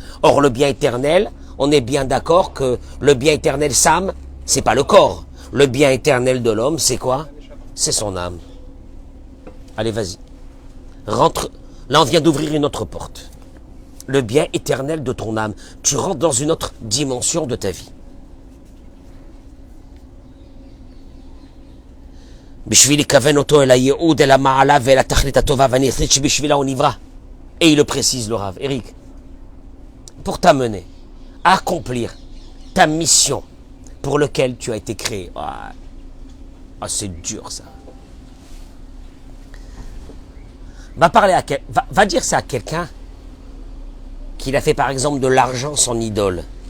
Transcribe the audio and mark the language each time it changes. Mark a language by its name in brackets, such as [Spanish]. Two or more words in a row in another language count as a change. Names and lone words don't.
[French] Or, le bien éternel, on est bien d'accord que le bien éternel, Sam, c'est pas le corps. Le bien éternel de l'homme, c'est quoi? C'est son âme. Allez, vas-y. Rentre. Là, on vient d'ouvrir une autre porte. Le bien éternel de ton âme. Tu rentres dans une autre dimension de ta vie. [Hebrew] בשביל לכוון אותו אל הייעוד, אל המעלה ואל התכלית הטובה והנצחית שבשבילה הוא נברא. [French] Et il le précise, le Rav. Eric, pour t'amener à accomplir ta mission pour laquelle tu as été créé. Ah, c'est dur ça. Va dire ça à quelqu'un qu'il a fait par exemple de l'argent son idole.